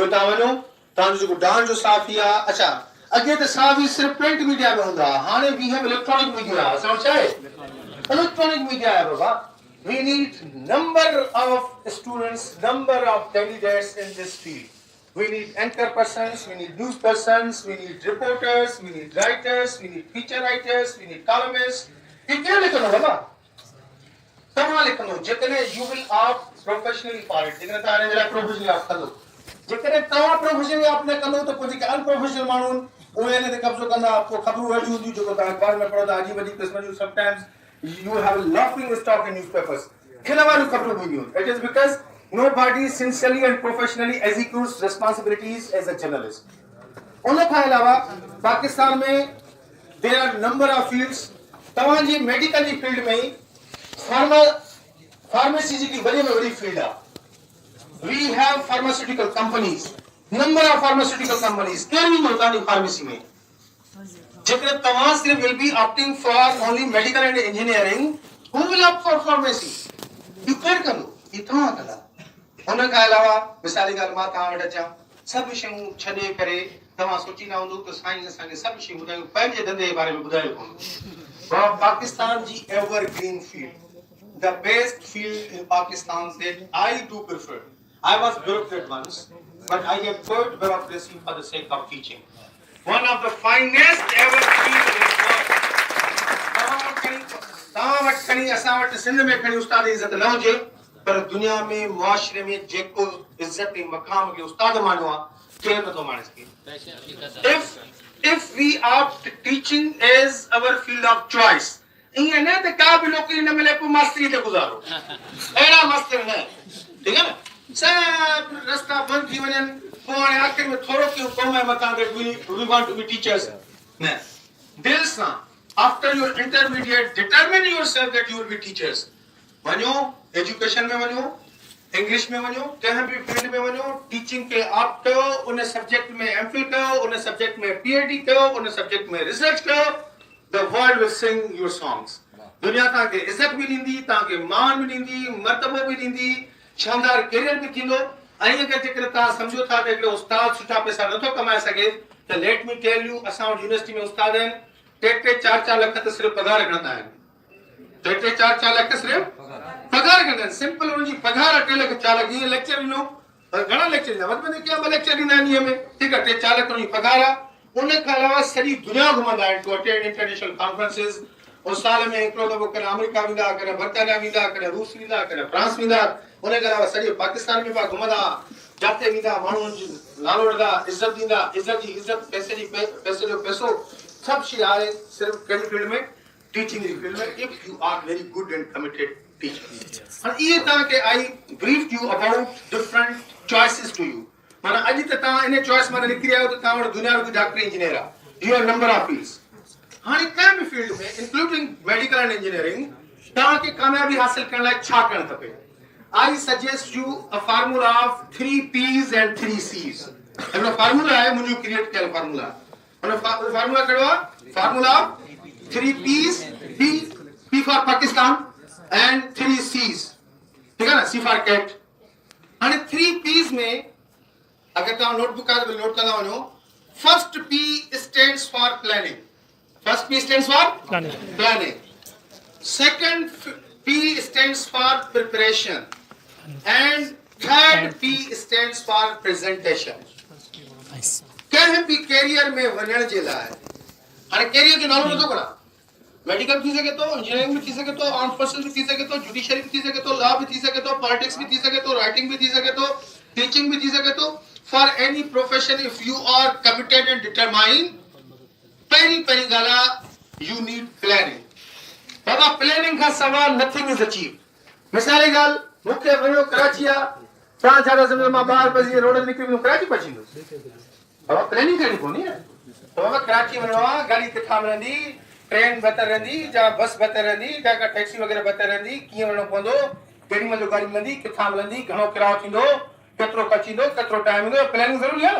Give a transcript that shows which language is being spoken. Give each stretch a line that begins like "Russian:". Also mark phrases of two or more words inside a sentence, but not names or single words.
Sindhi: तव्हांजो जेको डांस जो साफ़ ई आहे. अच्छा, अगे त असां बि सिर्फ़
English: print media
Sindhi: में हूंदा, हाणे
English: we have electronic media.
Sindhi: असां वटि छा आहे?
English: electronic media
Sindhi: आहे बाबा।
English: We need number of students, number of candidates in this field. We need anchor persons, we need news persons, we need reporters, we need writers, we need feature writers, we need columnists.
Sindhi: ये क्या लिखनो बाबा? तव्हां लिखनो जेकॾहिं
English: you will opt professionally for it,
Sindhi: जेकॾहिं तव्हां हिन लाइ
English: professionally opt
Sindhi: कंदो, जेकॾहिं तव्हां
English: professionally opt
Sindhi: न कंदो त पोइ जेके अनप्रोफेशनल माण्हू उहे हिन ते कब्ज़ो कंदा, पोइ ख़बरूं अहिड़ियूं हूंदियूं जेको तव्हां अख़बार में पढ़ो था, अजीब अजीब क़िस्म जूं।
English: sometimes you have a laughing stock in newspapers.
Sindhi: खिल वारियूं ख़बरूं हूंदियूं।
English: It is because nobody sincerely and professionally executes responsibilities as a journalist.
Sindhi: उन खां अलावा पाकिस्तान में
English: there are number of fields.
Sindhi: तव्हां जी मेडिकल जी फील्ड में ई फार्मेसी जेकी वॾे में वॾी फील्ड आहे।
English: We have pharmaceutical companies. Number of pharmaceutical companies.
Sindhi: कहिड़ी होता है फार्मेसी में? जेकॾहिं तव्हां सिर्फ़
English: will be opting for only medical and engineering, who will opt for pharmacy?
Sindhi: You केरु कंदो? ई तव्हां कंदा। उन खां अलावा मिसाली ॻाल्हि मां तव्हां वटि अचां, सभु शयूं छॾे करे तव्हां सोचींदा हूंदो त साईं असांखे सभु शयूं ॿुधायूं, पंहिंजे धंधे जे बारे में ॿुधायो कोन। पाकिस्तान जी
English: evergreen field, the best field in Pakistan that I do prefer. I was bureaucrat once, but I have quit bureaucracy for the sake of teaching. One of the finest ever field in the world.
Sindhi: तव्हां वटि खणी असां वटि सिंध में खणी उस्ताद इज़त न हुजे, पर दुनिया में मुआशरे में जेको इज़त ऐं मक़ाम खे उस्ताद मानियो आहे, केरु नथो माणे सघे।
English: If we opt teaching as our field of choice,
Sindhi: ईअं न त का बि नौकरी न मिले पोइ मास्तरी ते गुज़ारो, अहिड़ा मास्तर न, ठीकु आहे न। सभु रस्ता बंदि थी वञनि, पोइ हाणे आख़िर में थोरो कयूं क़ौम जे मथां
English: that we want to be teachers.
Sindhi: न, दिलि सां
English: after your intermediate determine yourself that you will be teachers.
Sindhi: वञो एजुकेशन में वञो, इंग्लिश में वञो, कंहिं बि फील्ड में वञो, टीचिंग के ऑप्ट कयो, उन सब्जेक्ट में एमफिल कयो, उन सब्जेक्ट में पीएचडी कयो, उन सब्जेक्ट में रिसर्च कयो।
English: The world will sing your songs.
Sindhi: दुनिया तव्हांखे इज़त बि ॾींदी, तव्हांखे मान बि ॾींदी, मर्तबो बि ॾींदी, शानदार कैरियर बि थींदो। ऐं अगरि जेकर तव्हां सम्झो था त हिकिड़ो उस्ताद सुठा पैसा नथो कमाए सघे, त
English: let me tell you,
Sindhi: असां वटि यूनिवर्सिटी में उस्ताद आहिनि, 3-4 लख त सिर्फ़ पघार खणंदा आहिनि। 3-4 लख सिर्फ़ पघार खणंदा आहिनि। सिंपल उनजी पघार 3 लख 4 लख। ईअं लेक्चर ॾिनो, घणा लेक्चर ॾींदा, वधि में वधि ॿ लेक्चर ॾींदा आहिनि ॾींहं में, ठीकु आहे, 3-4 लख उनजी पघार आहे। उन खां अलावा सॼी दुनिया घुमंदा आहिनि
English: to attend international conferences.
Sindhi: और साल में हिकिड़ो दफ़ो कॾहिं अमेरिका वेंदा, कॾहिं बर्तानिया वेंदा, कॾहिं रूस वेंदा, कॾहिं फ्रांस वेंदा। उन खां अलावा सॼे पाकिस्तान में पिया घुमंदा, जाते वेंदा, माण्हुनि जो नालो वठंदा, इज़त ॾींदा, इज़त जी इज़त, पैसे जो पैसो, सभु शइ आहे सिर्फ़ु कहिड़ी फील्ड में? टीचिंग जी फील्ड में।
English: if you are very good and committed teacher.
Sindhi: हाणे इहे तव्हांखे
English: I brief you about different choices to you.
Sindhi: माना अॼु त तव्हां इन चॉइस मां निकिरी आहियो त तव्हां वटि दुनिया जो डॉक्टर इंजीनियर आहे।
English: you are number of fields.
Sindhi: हाणे कंहिं बि फील्ड में
English: including medical and engineering
Sindhi: तव्हांखे कामयाबी हासिल करण लाइ छा करणु खपे?
English: I suggest you a formula of 3 P's and 3 C's.
Sindhi: हिकिड़ो फार्मूला आहे, मुंहिंजो क्रिएट कयल फार्मूला। हुन फार्मूला कहिड़ो आहे?
English: formula of 3 P's, P for Pakistan and 3 C's,
Sindhi: ठीकु आहे न,
English: C for cat.
Sindhi: हाणे 3 P's में अगर तव्हां नोटबुक आहे त नोट कंदा वञो।
English: First P stands for planning. First P stands for planning. Second P stands for preparation and third P stands for presentation.
Sindhi: कंहिं बि कैरियर में वञण जे लाइ हाणे कैरियर जो नालो नथो पढ़ा, मेडिकल थी सघे थो, इंजीनियरिंग भी थी सघे थो,
English: armed forces
Sindhi: भी थी सघे थो, जुडिशरी भी थी सघे थो, लॉ भी थी सघे थो, पॉलिटिक्स भी थी सघे थो, राइटिंग भी थी सघे थो, टीचिंग भी थी सघे थो।
English: For any profession, if you are committed and determined,
Sindhi: पहिरीं ॻाल्हि आहे,
English: you need planning.
Sindhi: बाबा प्लानिंग खां सवाइ
English: nothing is achieved.
Sindhi: मिसाल जी ॻाल्हि, मूंखे वञो कराची आहे, तव्हां छा था सम्झो मां ॿाहिरि पहुची रोड ते निकिरी वेंदुमि, कराची पहुचींदुसि? बाबा प्लानिंग करणी पवंदी न। बाबा कराची वञिणो आहे, गाॾी किथां मिलंदी, ट्रेन बहितर रहंदी या बस बहितर रहंदी या का टैक्सी वग़ैरह बहितर रहंदी, कीअं वञिणो पवंदो, केॾी महिल गाॾी मिलंदी, किथां मिलंदी, घणो किरायो थींदो, केतिरो खर्चींदो, केतिरो टाइम ईंदो, प्लानिंग ज़रूरी आहे न।